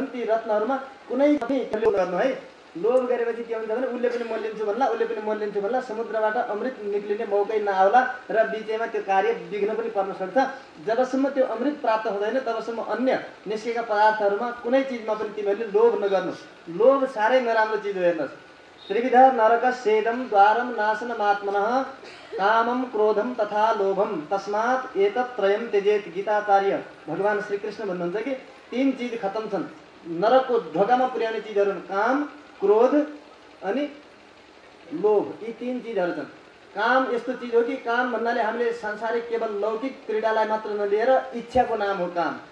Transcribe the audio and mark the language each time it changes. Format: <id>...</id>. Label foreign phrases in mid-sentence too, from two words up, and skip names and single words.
<ne>ती रत्नहरूमा कुनै पनि लोभ गर्नु है। लोभ गरेपछि के हुन्छ भने उसले पनि म लिन्छु भन्ला, उसले पनि म लिन्छु भन्ला, समुद्रबाट अमृत निक्लिने मौकै नआउला र बिचैमा त्यो कार्य विघ्न पनि पर्न सक्छ। जबसम्म त्यो अमृत प्राप्त हुँदैन तबसम्म अन्य निस्केका पदार्थहरूमा कुनै चिजमा पनि तिमीहरूले लोभ नगर्नु। लोभ साह्रै नराम्रो चिज हो। हेर्नुहोस्,</ne> <sa>त्रिविध नरक सेदम द्वारम नाशनमात्मनः कामम क्रोधम तथा लोभम तस्मात् एतत् त्रयम त्यजेत।</sa> <ne>गीताचार्य भगवान श्रीकृष्ण भन्नुहुन्छ कि तीन चिज खत्तम छन्, नरकको ढोकामा पुर्याउने चिजहरू काम, क्रोध अनि लोभ। यी तीन चिजहरू छन्। काम यस्तो चिज हो कि काम भन्नाले हामीले सांसारिक केवल लौकिक क्रीडालाई मात्र नलिएर इच्छाको नाम हो काम।</ne>